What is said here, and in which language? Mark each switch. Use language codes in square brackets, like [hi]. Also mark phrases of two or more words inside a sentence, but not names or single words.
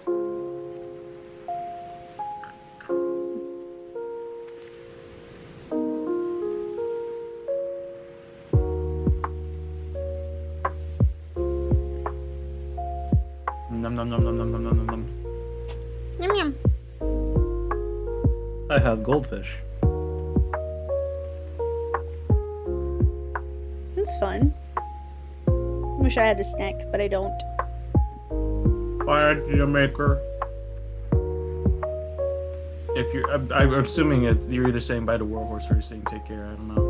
[en] Nom nom nom nom nom nom nom nom nom. Yum yum. I have goldfish. It's fun. Wish I had a snack, but I don't. Fire maker. If you're, I'm assuming you're either saying bye to Warhorse or you're saying take care.